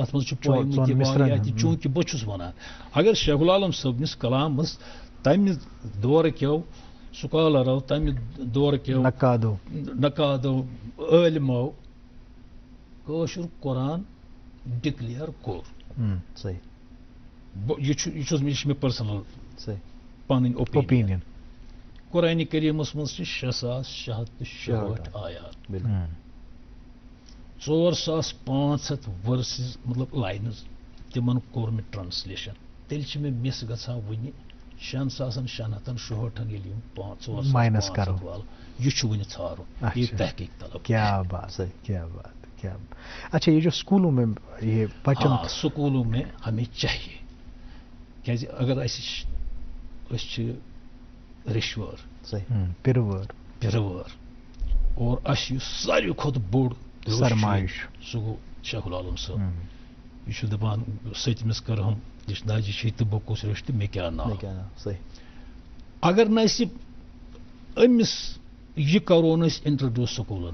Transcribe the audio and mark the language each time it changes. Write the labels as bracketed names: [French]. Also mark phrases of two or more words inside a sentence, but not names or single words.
[Kashmiri] اتھ منٛز چھُ پویمہٕ تہِ واریاہ تہِ چوٗنٛکہِ بہٕ چھُس ونان اگر شیخ العالم صٲبنِس کلامس تمہِ دورٕکیو سکالرو تمہِ دورٕکیو نقادو عٲلمو کٲشُر قرآن ڈِکلیئر کوٚر یہِ چھُ مےٚ پٔرسنل پنٕنۍ اوپیٖنین قرآنِ کریٖمس منٛز چھِ 6666 آیات 4500 ورسز مطلب لاینٕز تِمن کوٚر مےٚ ٹرانسلیشن تیٚلہِ چھِ مےٚ مِس گژھان وٕنہِ 6666 ییٚلہِ یِم 500 وال یہِ چھُ وٕنہِ ژھارُن یہِ تحقیٖق طلب اچھا یہ جو اسکولوں میں یہ بچن [Urdu] سکولوں میں ہمیں چاہیے [Kashmiri] کیازِ اگر أسۍ چھِ رِشوٲر پِروٲر اور اَسہِ یُس ساروی کھۄتہٕ بوٚڑ سرمایہِ سُہ گوٚو شیخ العالم صٲب یہِ چھُ دپان سٔتمِس کرہم دِشناجہِ چھِ تہٕ بہٕ کُس رٔچھ تہٕ مےٚ کیٛاہ ناو اگر نہٕ أسۍ أمِس یہِ کرون أسۍ اِنٹرڈیوٗس سکوٗلن